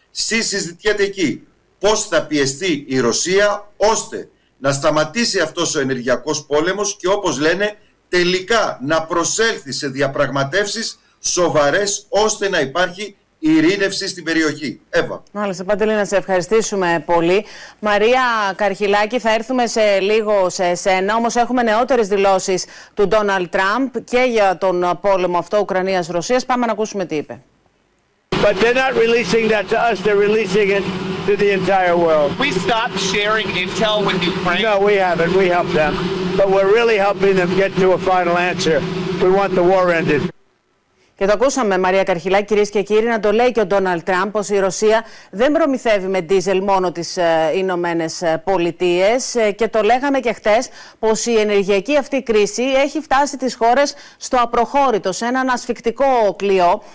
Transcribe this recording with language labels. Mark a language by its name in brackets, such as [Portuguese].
[Greek] Συζητιέται εκεί πώς θα πιεστεί η Ρωσία ώστε να σταματήσει αυτός ο ενεργειακός πόλεμος και, όπως λένε, τελικά να προσέλθει σε διαπραγματεύσεις σοβαρές ώστε να υπάρχει ειρήνευση στην περιοχή. Εύα. Μάλιστα, Παντελή, να σε ευχαριστήσουμε πολύ. Μαρία Καρχυλάκη, θα έρθουμε σε λίγο σε εσένα. Όμως έχουμε νεότερες δηλώσεις του Ντόναλντ Τραμπ και για τον πόλεμο αυτό Ουκρανίας-Ρωσίας. Πάμε να ακούσουμε τι είπε. [English] But they're not releasing that to us, they're releasing it to the entire world. We stopped sharing intel with Ukraine. No, we haven't. We helped them. But we're really helping them get to a final answer. We want the war ended. [Greek] Και το ακούσαμε, Μαρία Καρχυλά, κυρίες και κύριοι, να το λέει και ο Ντόναλντ Τραμπ, πως η Ρωσία δεν προμηθεύει με ντίζελ μόνο τις Ηνωμένες Πολιτείες. Και το λέγαμε και χτες, πως η ενεργειακή αυτή κρίση έχει φτάσει τις χώρες στο απροχώρητο, σε έναν ασφικτικό κλειό.